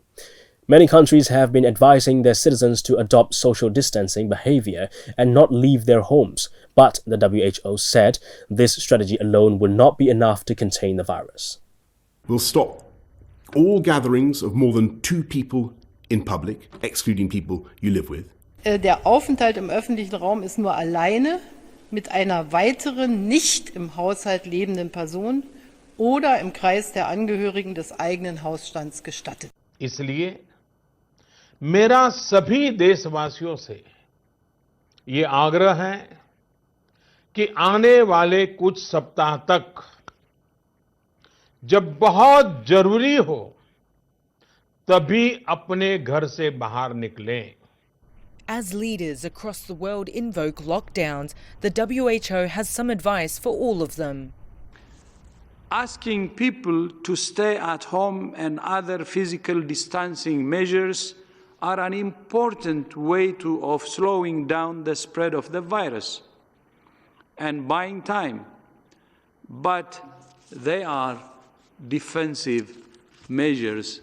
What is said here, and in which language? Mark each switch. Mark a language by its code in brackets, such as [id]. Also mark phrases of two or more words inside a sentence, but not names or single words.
[en] Many countries have been advising their citizens to adopt social distancing behavior and not leave their homes, but the WHO said this strategy alone will not be enough to contain the virus. We'll stop all gatherings of more than 2 people in public, excluding people you live with. [de] Der Aufenthalt im öffentlichen Raum ist nur alleine mit einer weiteren nicht im Haushalt lebenden Person oder im Kreis der Angehörigen des eigenen Hausstands gestattet. [hi] इसलिए मेरा सभी देशवासियों से ये आग्रह है कि आने वाले कुछ सप्ताह तक जब बहुत जरूरी हो तभी अपने घर से बाहर निकलें. [en] As leaders across the world invoke lockdowns, the WHO has some advice for all of them. Asking people to stay at home and other physical distancing measures are an important way of slowing down the spread of the virus and buying time, but they are defensive measures.